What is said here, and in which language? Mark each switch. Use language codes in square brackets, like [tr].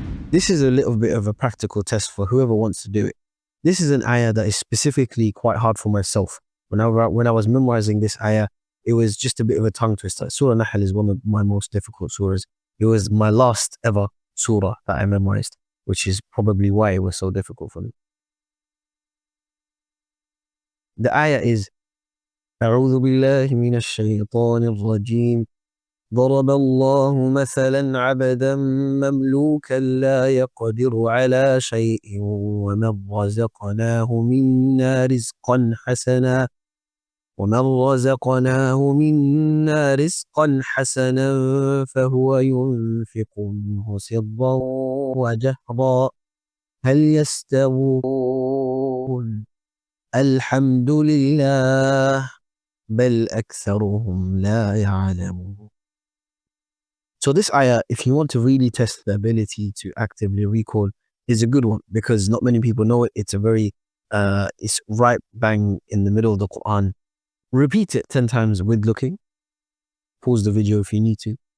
[en] This is a little bit of a practical test for whoever wants to do it. This is an ayah that is specifically quite hard for myself. When I was memorizing this ayah, it was just a bit of a tongue twister. Surah Nahl is one of my most difficult surahs. It was my last ever surah that I memorized, which is probably why it was so difficult for me. The ayah is [ar] أعوذ بالله من الشيطان الرجيم ضرب الله مثلا عبدا مملوكا لا يقدر على شيء ومن رزقناه منا رزقا حسنا فهو ينفق منه سرا وجهرا هل يستوون الحمد لله بل أكثرهم لا يعلمون. [en] So this ayah, if you want to really test the ability to actively recall, is a good one because not many people know it. It's it's right bang in the middle of the Qur'an. Repeat it 10 times with looking. Pause the video if you need to.